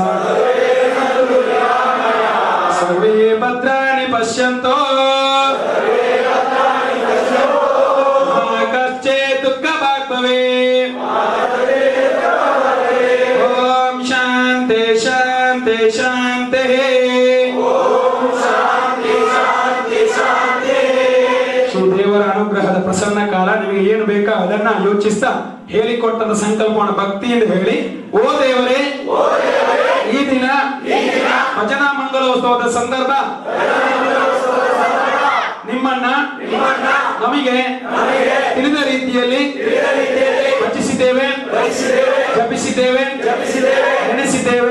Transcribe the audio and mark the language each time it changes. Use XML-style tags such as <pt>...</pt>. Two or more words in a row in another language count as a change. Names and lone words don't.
<sa>ಸರ್ವೇ ಭದ್ರಾಣಿ ಪಶ್ಯಂತು ಮಾ ಕಶ್ಚಿತ್ ದುಃಖಭಾಗ್ ಭವೇತ್. ಓಂ ಶಾಂತಿ ಶಾಂತಿ ಶಾಂತಿ.</sa> <kn>ದೇವರ ಅನುಗ್ರಹದ ಪ್ರಸನ್ನ ಕಾಲ. ನಿಮಗೆ ಏನು ಬೇಕಾ ಅದನ್ನ ಯೋಚಿಸ್ತಾ ಹೇಳಿಕೊಟ್ಟದ ಸಂಕಲ್ಪವನ್ನು ಭಕ್ತಿಯಿಂದ ಹೇಳಿ. ಓ ದೇವರೇ, ಈ ದಿನ ಭಜನಾ ಮಂಗಲೋತ್ಸವದ ಸಂದರ್ಭ ನಿಮ್ಮನ್ನ ನಮಗೆ ತಿಳಿದ ರೀತಿಯಲ್ಲಿ ಭಜಿಸಿದ್ದೇವೆ, ಜಪಿಸಿದ್ದೇವೆ, ನೆನೆಸಿದ್ದೇವೆ.</kn>